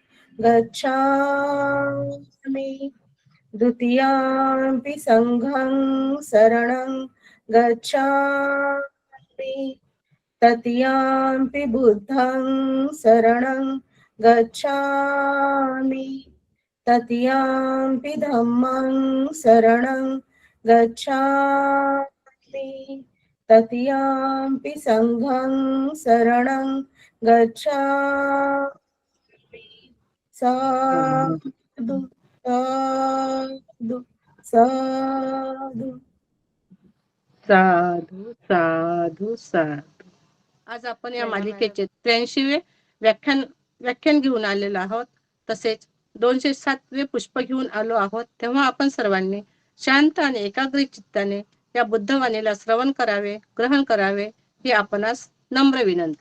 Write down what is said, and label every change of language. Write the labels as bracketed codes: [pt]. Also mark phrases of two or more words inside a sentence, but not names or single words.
[pi] गच्छामि, द्वितीयंपि संघं शरणं गच्छामि, तृतीयंपि बुद्धं शरणं गच्छामि, तृतीयंपि धम्मं शरणं गच्छामि, तृतीयंपि संघं शरणं गच्छामि. साधु साधु साधु साधू साधू साधू. [mr] आज आपण या मालिकेचे 83वे व्याख्यान घेऊन आलेलो आहोत. तसेच 207वे पुष्प घेऊन आलो आहोत. तेव्हा आपण सर्वांनी शांत आणि एकाग्र चित्ताने या बुद्धवाणीला श्रवण करावे, ग्रहण करावे ही आपणास नम्र विनंती.